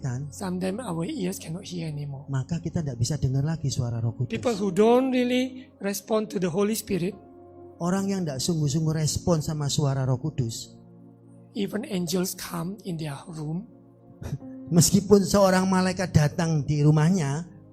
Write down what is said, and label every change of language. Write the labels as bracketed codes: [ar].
[en] Sometimes our ears cannot hear anymore. [id] maka kita tidak bisa dengar lagi suara Roh Kudus. [en] People who don't really respond to the Holy Spirit, [id] Orang yang tidak sungguh-sungguh respon sama suara Roh Kudus, [en] even angels come in their room [id] meskipun seorang malaikat datang di rumahnya